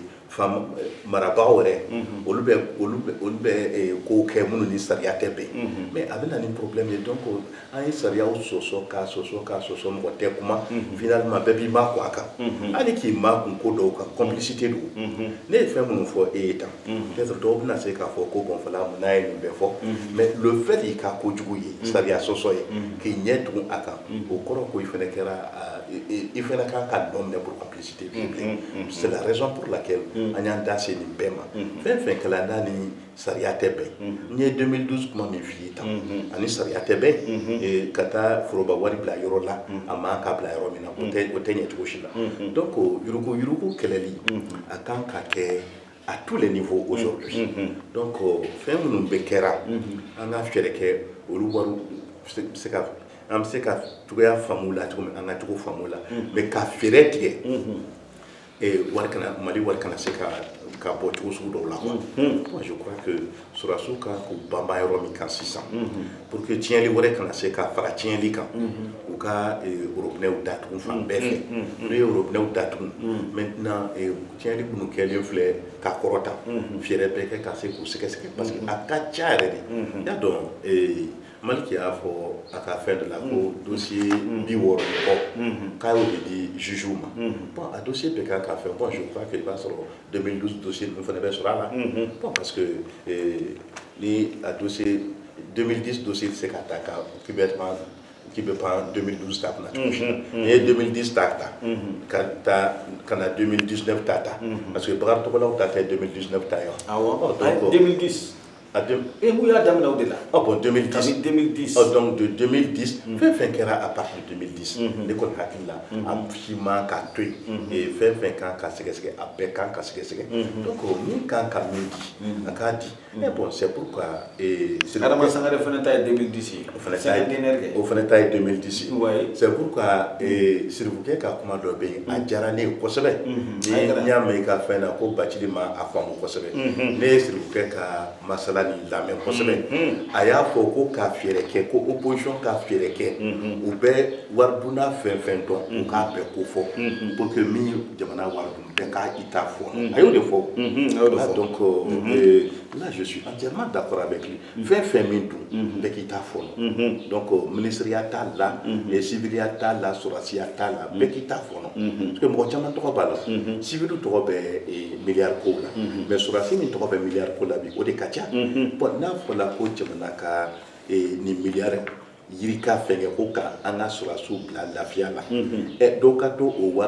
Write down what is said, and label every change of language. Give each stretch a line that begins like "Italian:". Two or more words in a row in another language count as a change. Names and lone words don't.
Bambara: fam marabagaw yɛrɛ olu bɛ kow kɛ minnu ni sariya tɛ bɛn mais a bɛ na ni problème ye donc an ye sariyaw sɔsɔ k'a sɔsɔ mɔgɔ tɛ kuma finalement bɛɛ b'i ma kun a kan hali k'i ma kun ko dɔw kan complicité don ne ye fɛn minnu fɔ e ye tan peut-être dɔw bɛna se k'a fɔ ko bon fala mun n'a ye nin bɛɛ fɔ
French: mais le fait
Bambara: y'i ka kojugu ye sariya sɔsɔ ye k'i ɲɛ tugun a kan o kɔrɔ ko i fana kɛra i fana kan ka nɔ minɛ
French: pour complicité c'est la raison pour laquelle
Bambara: an y'an da se nin bɛɛ ma fɛn fɛn kɛla n'a ni sariya tɛ bɛn n ye 2012 kuma min f'i ye tan ani sariya tɛ bɛn ka taa foroba wari bila yɔrɔ la a man ka bila yɔrɔ min na o tɛ ɲɛ cogo si la donc yurugu kɛlɛli a kan ka kɛ
French: à tous les niveaux aujourd'hui donc
Bambara: fɛn minnu bɛ kɛra an ka fɛɛrɛ kɛ olu wari an bɛ se ka cogoya faamu la cogo min an ka cogo faamu la mais ka fɛɛrɛ tigɛ Mali wari kana se ka bɔ cogo sugu dɔw la
French: moi je crois que
Bambara: sɔrɔdasiw kan k'u banban yɔrɔ min kan sisan
French: pour que
Bambara: tiɲɛli wɛrɛ kana se ka fara tiɲɛli kan u ka robinet datugu fan bɛɛ fɛ n'u ye robinet datugu maintenant tiɲɛli minnu kɛlen filɛ ka kɔrɔta fɛɛrɛ bɛɛ kɛ ka se k'u sɛgɛsɛgɛ
French: parce que
Bambara: a ka ca yɛrɛ de y'a dɔn Maliki y'a fɔ a ka fɛn dɔ la ko dossier 60 kɔ k'a y'o de di juge ma bon a dossier bɛɛ kan ka fɛn
French: bon je crois que
Bambara: i b'a sɔrɔ 2012 dossier ninnu fana bɛ sɔrɔ a la
French: bon parce que
Bambara: ni a dossier 2010 dossier tɛ se ka ta k'i bɛ pan 2012 ta kunna cogo si la n'i ye 2010 ta ka na 2019 ta
French: parce que
Bambara: Bakari Tɔgɔlaw ta tɛ 2019 ta ye wa awɔ 2010 vous y'a daminɛ o de la bon 2010
French: donc de 2010
Bambara: fɛn fɛn kɛra
French: à partir de 2010
Bambara: ne kɔni hakili la an si man ka to yen fɛn fɛn kan ka sɛgɛsɛgɛ a bɛɛ kan ka sɛgɛsɛgɛ donc min kan ka min di a k'a di
French: mais bon c'est pourquoi
Bambara: Adama Sangare fana ta ye 2010 ye o fana ta ye 2010
French: c'est pourquoi
Bambara: Sirifukɛ ka kuma dɔ bɛ yen a diyara ne ye kosɛbɛ n'i y'a mɛn i ka fɛn na ko Bacili ma a faamu kosɛbɛ ne ye Sirifukɛ ka masala ni lamɛn kosɛbɛ a y'a fɔ ko ka fɛɛrɛ kɛ ko opposition ka fɛɛrɛ kɛ u bɛ wariduna fɛn fɛn dɔn u k'a bɛɛ ko fɔ
French: pour que
Bambara: min ye jamana waridun bɛɛ k'a i ta fɔ a y'o de fɔ
French: donc là je suis entièrement d'accord avec lui
Bambara: fɛn fɛn min dun bɛɛ k'i ta fɔ donc ministériya t'a la civiliya t'a la sɔrɔdasiya t'a la bɛɛ k'i ta fɔ
French: parce que
Bambara: mɔgɔ caman tɔgɔ b'a la civil tɔgɔ bɛ miliyari kow la mais sɔrɔdasi min tɔgɔ bɛ miliyari ko la bi o de ka ca bon n'a fɔla ko jamana ka nin miliyari yirika fɛngɛ ko ka an ka sɔrɔdasiw bila lafiya la dɔw ka to o wari